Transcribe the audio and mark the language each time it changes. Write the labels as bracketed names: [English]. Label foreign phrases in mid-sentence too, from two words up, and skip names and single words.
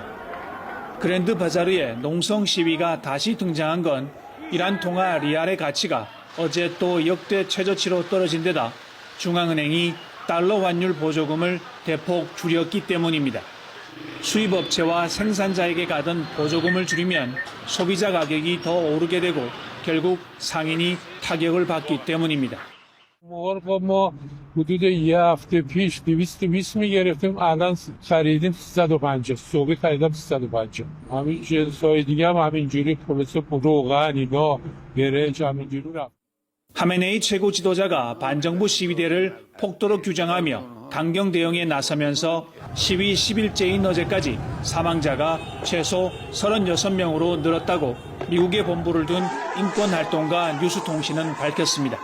[Korean] 그랜드 바자르의 농성 시위가 다시 등장한 건 이란 통화 리알의 가치가 어제 또 역대 최저치로 떨어진 데다 중앙은행이 달러 환율 보조금을 대폭 줄였기 때문입니다. 수입업체와 생산자에게 가던 보조금을 줄이면 소비자 가격이 더 오르게 되고 결국 상인이 타격을 받기 때문입니다. [Persian] حدود یه هفته پیش 220 میگرفتیم الان خریدیم 350 صبح خریدم 350 همین جنسای دیگه هم همینجوری مثل روغن اینا برنج همینجوری رفت. [Korean] 하메네이 최고 지도자가 반정부 시위대를 폭도로 규정하며 강경 대응에 나서면서 시위 10일째인 어제까지 사망자가 최소 36명으로 늘었다고 미국에 본부를 둔 인권활동가 뉴스통신은 밝혔습니다.